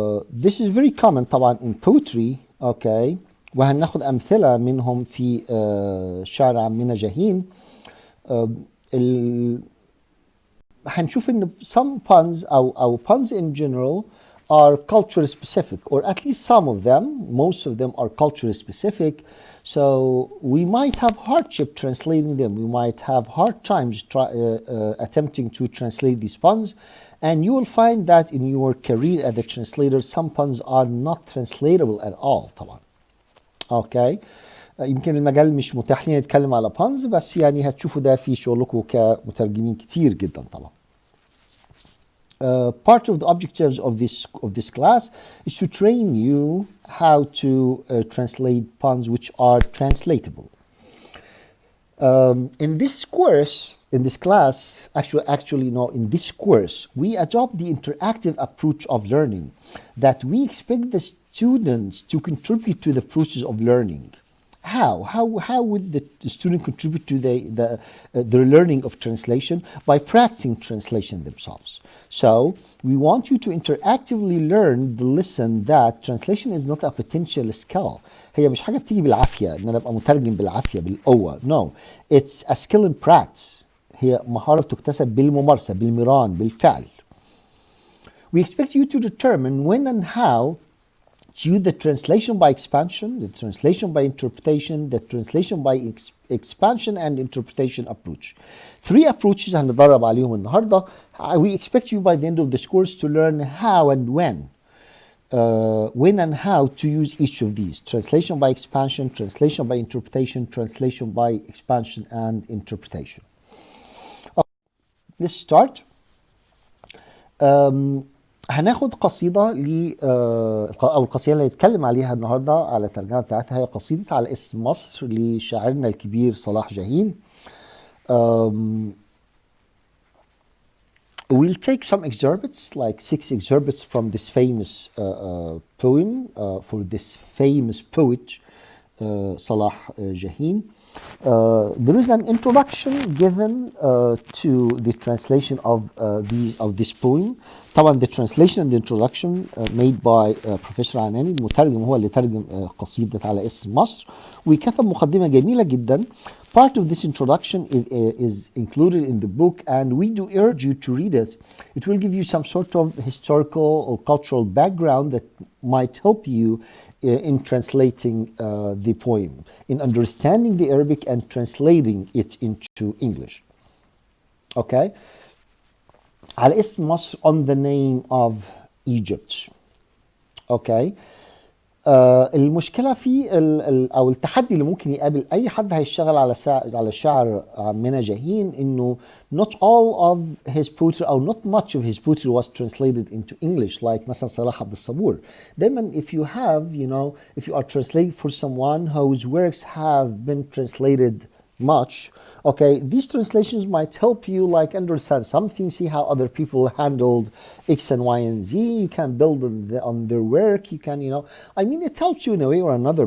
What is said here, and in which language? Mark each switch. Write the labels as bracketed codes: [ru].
[en] This is very common طبعا in poetry. Okay. [ar] وهناخد أمثلة منهم في شعر عمنا جاهين. [en] هنشوف إن some puns أو puns in general are culture specific, or at least some of them, most of them are culture specific. So we might have hardship translating them. We might have hard times attempting to translate these puns. And you will find that in your career as a translator, some puns are not translatable at all طبعا. [ar] اوكي يمكن المجال مش متاح لنا نتكلم على بانز، بس يعني هتشوفوا ده في شغلكم كمترجمين كتير جدا طبعا. [en] Part of the objectives of this class is to train you how to translate puns which are translatable. In this course, in this class, in this course, we adopt the interactive approach of learning that we expect the students to contribute to the process of learning. How would the student contribute to the learning of translation? By practicing translation themselves. So we want you to interactively learn the lesson that translation is not a potential skill. [ar] هي مش حاجة بتيجي بالعافية إن أنا أبقى مترجم بالعافية بالقوة. [en] No, it's a skill in practice. [ar] هي مهارة بتكتسب بالممارسة بالمران بالفعل. [en] We expect you to determine when and how to use the translation by expansion, the translation by interpretation, the translation by expansion and interpretation approach. [ar] 3 approaches هندرب عليهم النهارده. [en] We expect you by the end of this course to learn how and when and how to use each of these. Translation by expansion, translation by interpretation, translation by expansion and interpretation. Okay, let's start. [ar] هناخد قصيدة أو القصيدة اللي نتكلم عليها النهاردة على الترجمة بتاعتها هي قصيدة على اسم مصر لشاعرنا الكبير صلاح جاهين. [en] We'll take some excerpts, like 6 excerpts from this famous poem, for this famous poet, Salah Jahin. There is an introduction given to the translation of this poem. طبعا the translation and the introduction made by Professor عناني. [ar] المترجم هو اللي ترجم قصيدة على اسم مصر وكتب مقدمة جميلة جدا. [en] Part of this introduction is included in the book, and we do urge you to read it. It will give you some sort of historical or cultural background that might help you in translating the poem, in understanding the Arabic and translating it into English. Okay? [ar] على اسم مصر, [en] on the name of Egypt. Okay? [ar] المشكلة في أو التحدي اللي ممكن يقابل أي حد هيشتغل على شعر عمنا جاهين إنه [en] not all of his poetry or not much of his poetry was translated into English, like [ar] مثلا صلاح عبد الصبور. [en] دايما if you have, if you are translating for someone whose works have been translated much, okay, these translations might help you like understand something, see how other people handled X and Y and Z. You can build on their work. You can, I mean, it helps you in a way or another.